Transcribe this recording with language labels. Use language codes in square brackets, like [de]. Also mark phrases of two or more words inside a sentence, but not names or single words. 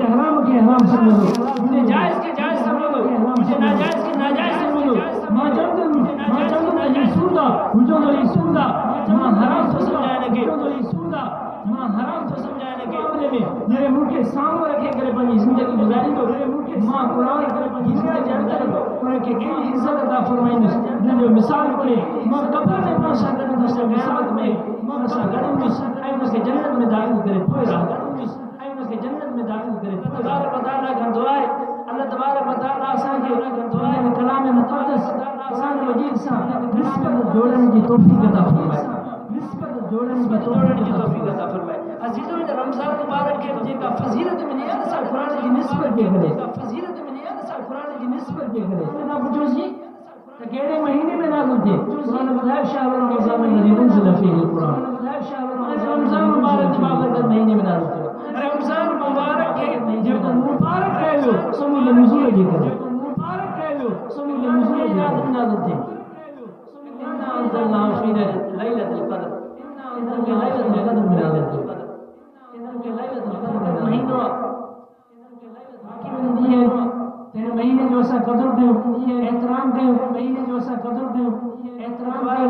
[sd] हराम खे हराम सम्झंदो मुंहिंजे जाइज़ खे जाइज़ सम्झंदो मुंहिंजे नाजाइज़ खे नाजाइज़ सम्झंदो मां चवंदुमि अॼु सूंदा हुजंदो ई सूंदा मां हराम थो सम्झां हिनखे हुजंदो ई सूंदा मां हराम थो सम्झां हिनखे जॾहिं मूंखे साम्हूं रखे करे पंहिंजी ज़िंदगी गुज़ारींदो मां क़ुरान करे पंहिंजी ज़िंदगी अंदरि उनखे कहिड़ी इज़त अता फरमाईंदुसि हुनजो मिसाल खणे मां क़ब्र में मां सां गॾंदुसि क़यामत में मां सां गॾंदुसि ऐं उनखे जन्नत में दाख़िल करे पोइ गॾंदुसि ऐं उनखे जन्नत में दाख़िल करे [ar] تبارك وتعالى [sd] खां दुआ आहे अल्लाह [ar] تبارك وتعالى [sd] असांखे दुआ आहे कलाम मुक़द्दस क़ुरान मजीद सां निस्बत जोड़ण जी तौफ़ीक़ अता फरमाए निस्बत जोड़ण जी तौफ़ीक़ अता फरमाए अज़ीज़ो इन रमज़ान मुबारक खे जेका फज़ीलत मिली आहे असां क़ुरान जी निस्बत जे करे फज़ीलत मिली आहे असां क़ुरान जी निस्बत जे करे तव्हां पुछोसि त कहिड़े महीने में नाज़िल थिए क़ुरान ॿुधायो [ar] شهر رمضان الذي أنزل فيه القرآن [sd] रमज़ान मुबारक जे बाबरकत महीने में नाज़िल थियो रमज़ान मुबारक खे जेको मुबारक कयो समूल नुज़ूल जे करे मुबारक कयो समूल नुज़ूल जे करे नाज़िल थिए [ar] إنا أنزلناه في ليلة القدر [sd] इन्ना [ar] ليلة القدر [sd] में नाज़िल थियो महीनो तेरे महीने जो असां क़दुरु कयूं एहतराम कयूं महीने जो असां क़दुरु कयूं एहतराम वारो